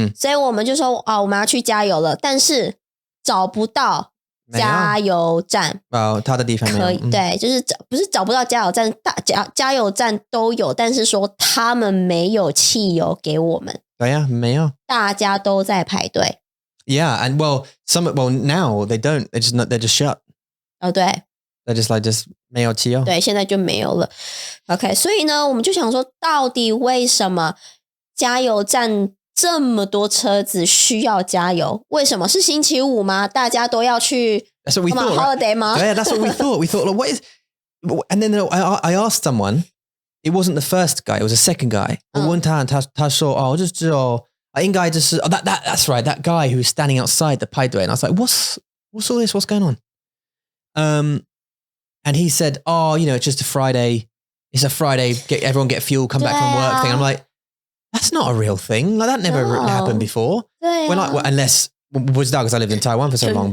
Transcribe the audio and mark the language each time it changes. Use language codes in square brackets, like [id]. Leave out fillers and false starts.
[zh] 所以我们就说我们要去加油了，但是找不到加油站。他的地方没有。可以，对，就是不是找不到加油站，加油站都有，但是说他们没有汽油给我们。对呀，没有。大家都在排队。 [en] Yeah, and well, now they don't. They're just shut. [zh] 对。 [en] They're just [zh] 没有汽油。对，现在就没有了。 OK， 所以呢，我们就想说，到底为什么加油站这么多车子需要加油？为什么是星期五吗？大家都要去 [en] That's what we thought, [zh] holiday 吗？ [en] Yeah, that's what we thought. We thought, what is? And then I asked someone. It wasn't the first guy. It was a second guy. [zh] 我问他说就只有应该就是 [en] that's right. That guy who was standing outside the 排队 and I was like, what's all this? What's going on? And he said, it's just a Friday. It's a Friday. Everyone get fuel, come back from work thing. I'm like, that's not a real thing. Like that never happened before. Unless was that because I lived in Taiwan for so long.